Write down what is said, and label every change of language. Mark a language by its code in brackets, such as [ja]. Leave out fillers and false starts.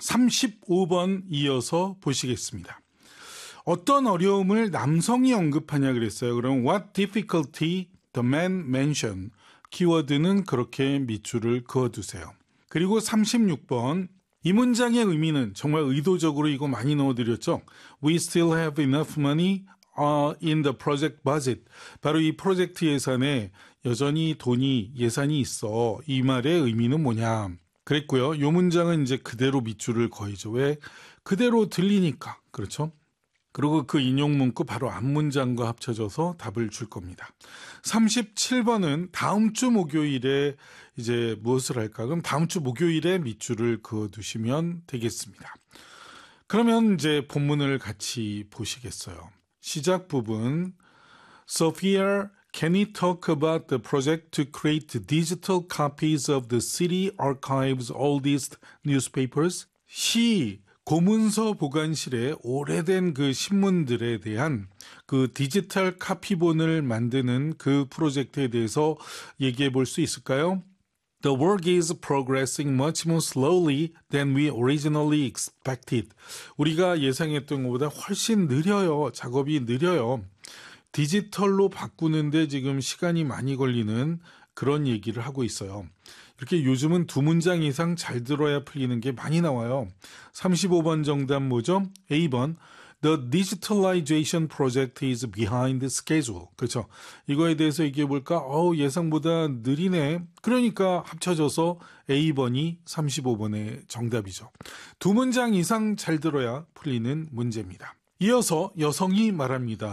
[ko] 35번 이어서 보시겠습니다. 어떤 어려움을 남성이 언급하냐 그랬어요. 그럼 [en] What difficulty the man mentioned? [ko] 키워드는 그렇게 밑줄을 그어두세요. 그리고 36번 이 문장의 의미는 정말 의도적으로 이거 많이 넣어드렸죠. [en] We still have enough money in the project budget. [ko] 바로 이 프로젝트 예산에 여전히 돈이 예산이 있어. 이 말의 의미는 뭐냐. 그랬고요. 이 문장은 이제 그대로 밑줄을 거이죠. 왜? 그대로 들리니까. 그렇죠? 그리고 그 인용문구 바로 앞문장과 합쳐져서 답을 줄 겁니다. 37번은 다음 주 목요일에 이제 무엇을 할까? 그럼 다음 주 목요일에 밑줄을 그어두시면 되겠습니다. 그러면 이제 본문을 같이 보시겠어요. 시작 부분 [en] Sophia, can you talk about the project to create digital copies of the city archives oldest newspapers? [ko] She 고문서 보관실에 오래된 그 신문들에 대한 그 디지털 카피본을 만드는 그 프로젝트에 대해서 얘기해 볼 수 있을까요? [en] The work is progressing much more slowly than we originally expected. [ko] 우리가 예상했던 것보다 훨씬 느려요. 작업이 느려요. 디지털로 바꾸는데 지금 시간이 많이 걸리는 그런 얘기를 하고 있어요. 이렇게 요즘은 두 문장 이상 잘 들어야 풀리는 게 많이 나와요. 35번 정답 뭐죠? [en] A번, The Digitalization Project is behind the schedule. [ko] 그렇죠? 이거에 대해서 얘기해 볼까? 예상보다 느리네. 그러니까 합쳐져서 A번이 35번의 정답이죠. 두 문장 이상 잘 들어야 풀리는 문제입니다. 이어서 여성이 말합니다.